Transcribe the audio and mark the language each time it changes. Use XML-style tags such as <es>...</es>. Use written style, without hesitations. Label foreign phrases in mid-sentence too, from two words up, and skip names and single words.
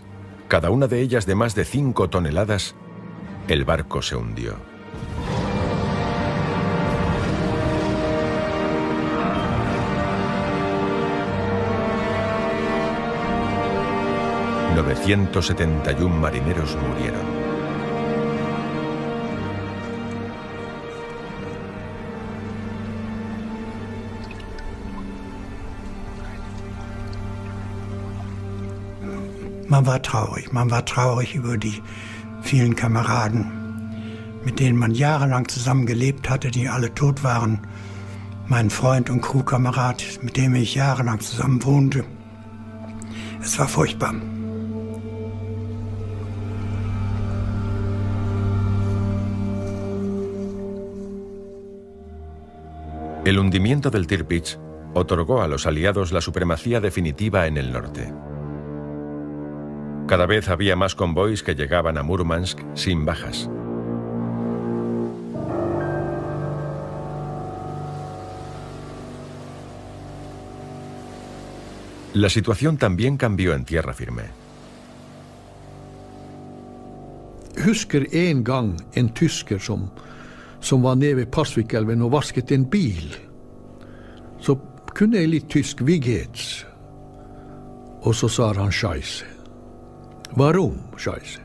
<es>cada una de ellas de más de 5 toneladas, el barco se hundió. ...971 marineros murieron.</es> <de>Man war traurig über die vielen Kameraden, mit denen man jahrelang zusammen gelebt hatte, die alle tot waren. Mein Freund und Crewkamerad, mit dem ich jahrelang zusammen wohnte. Es war furchtbar.</de> <es>El hundimiento del Tirpitz otorgó a los aliados la supremacía definitiva en el norte. Cada vez había más convoys que llegaban a Murmansk sin bajas. La situación también cambió en tierra firme.</es> <no>Husker en gang en tysker som var nede ved Pasvikelven og vasket en bil. Så kunne jeg litt tysk Vigets. Og så sa han scheisse. Varom, scheisse?</no>